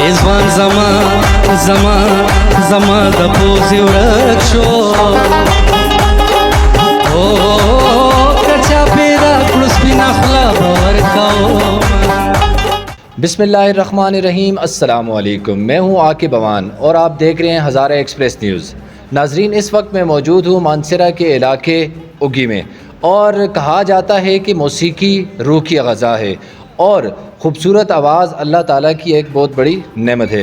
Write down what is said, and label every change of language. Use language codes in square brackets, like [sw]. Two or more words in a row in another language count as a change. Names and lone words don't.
[ps] افغان زما زما زما د پوزې ورک شو او کچا پیدا کړو سپینه خوله به ورکوم. [ar] بسم اللہ الرحمن الرحیم. السلام علیکم. [ur] میں ہوں عاقب اوان اور آپ دیکھ رہے ہیں ہزارہ ایکسپریس نیوز. ناظرین، اس وقت میں موجود ہوں مانسہرہ کے علاقے اگی میں، اور کہا جاتا ہے کہ موسیقی روح کی غذا ہے اور خوبصورت آواز اللہ تعالیٰ کی ایک بہت بڑی نعمت ہے.